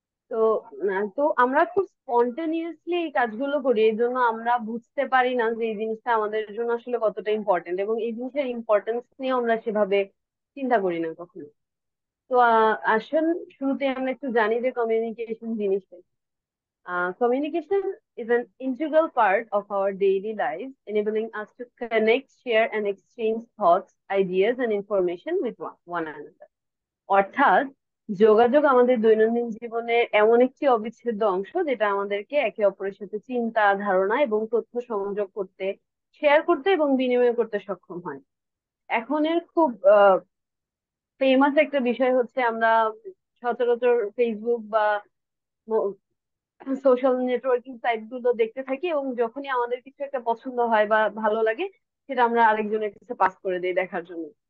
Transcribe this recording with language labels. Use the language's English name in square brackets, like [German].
[Bangla] তো তো আমরা খুব স্পন্টেনিয়াসলি এই কাজগুলো করি, এই জন্য আমরা বুঝতে পারি না যে এই জিনিসটা আমাদের জন্য আসলে কতটা ইম্পর্টেন্ট, এবং এই জিনিসের ইম্পর্টেন্স নিয়ে আমরা সেভাবে চিন্তা করি না কখনো। তো আসুন শুরুতে আমরা একটু জানি যে কমিউনিকেশন জিনিসটা কি। [English] Communication is an integral part of our daily lives, enabling us to connect, share, and exchange thoughts, ideas, and information with one another. [Bangla] অর্থাৎ যোগাযোগ আমাদের দৈনন্দিন জীবনের এমন একটি অবিচ্ছেদ্য অংশ, যেটা আমাদেরকে একে অপরের সাথে চিন্তা, ধারণা এবং তথ্য সংযোগ করতে, শেয়ার করতে এবং বিনিময় করতে সক্ষম হয়। এখনের খুব ফেমাস একটা বিষয় হচ্ছে, আমরা সচরাচর ফেসবুক বা সোশ্যাল নেটওয়ার্কিং সাইট গুলো দেখতে থাকি, এবং যখনই আমাদের কিছু একটা পছন্দ হয় বা ভালো লাগে, সেটা আমরা আরেকজনের কাছে পাস করে দিই দেখার জন্য।